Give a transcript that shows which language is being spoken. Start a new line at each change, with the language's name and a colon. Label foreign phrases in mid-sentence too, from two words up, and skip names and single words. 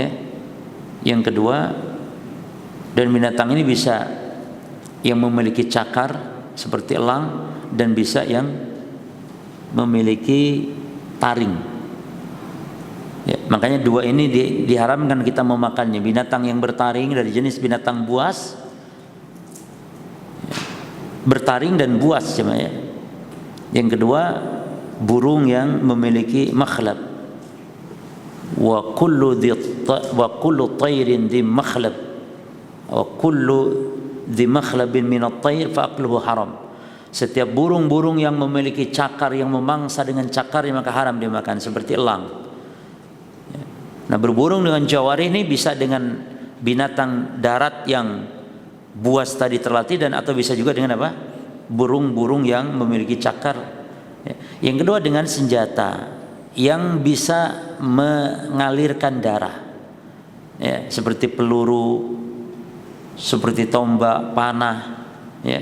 Indonesian: Yang kedua, dan binatang ini bisa yang memiliki cakar seperti elang, dan bisa yang memiliki taring, ya. Makanya 2 ini diharamkan kita memakannya. Binatang yang bertaring dari jenis binatang buas, ya, bertaring dan buas, ya. Yang kedua, burung yang memiliki makhlab.
Arabic: وكل طير ذي مخلب وكل ذي مخلب من الطير فأكله حرام.
Indonesian: Setiap burung-burung yang memiliki cakar, yang memangsa dengan cakarnya, maka haram dimakan, seperti elang. Nah, berburu dengan jawari ini bisa dengan binatang darat yang buas tadi terlatih, dan atau bisa juga dengan apa? Burung-burung yang memiliki cakar. Yang kedua dengan senjata yang bisa mengalirkan darah, ya, seperti peluru, seperti tombak, panah, ya.